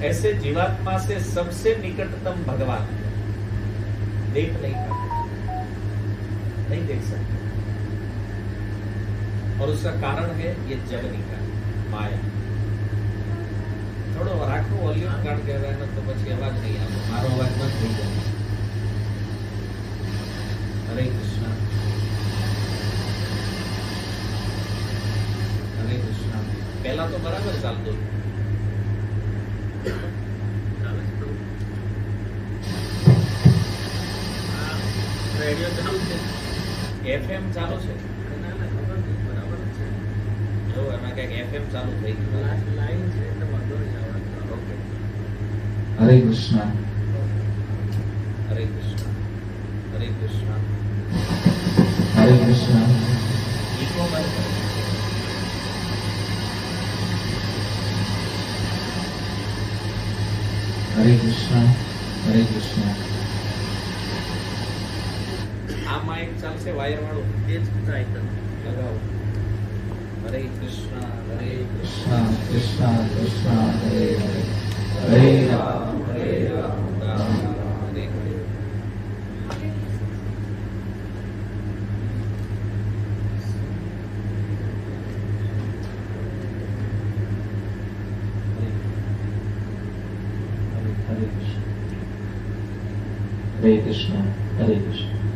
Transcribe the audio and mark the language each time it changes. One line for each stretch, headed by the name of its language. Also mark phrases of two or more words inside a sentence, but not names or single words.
Hindi: ऐसे जीवात्मा से सबसे निकटतम भगवान है, देख नहीं पाते, नहीं देख सकते। और उसका कारण है ये जगनी का माया।
Gujarati: થોડો રાખો વોલ્યુમ કાટ કે ના તો પછી અવાજ નહીં આવે, મારો અવાજ બંધ થઈ જાય।
Sanskrit: हरे कृष्णा हरे कृष्णा।
Gujarati: પહેલા તો બરાબર ચાલતો રેડિયો ચાલુ
Sanskrit: છે, FM ચાલુ છે, બરાબર છે।
Gujarati: જો એમાં ક્યાંક FM ચાલુ થઈ ગયું, લાઈન છે એટલે વાંધો નહીં આવે। ઓકે।
Sanskrit: हरे कृष्णा हरे कृष्णा हरे कृष्णा हरे कृष्णा।
Hindi: इको बंद करो।
Sanskrit: हरे कृष्णा हरे कृष्णा।
Gujarati: આ માઇક ચાલશે વાયર વાળું, તે જ ટ્રાય કરો, લગાવો।
Sanskrit: हरे कृष्ण कृष्ण कृष्ण हरे हरे, हरे राम राम हरे हरे। हरे कृष्ण हरे कृष्ण।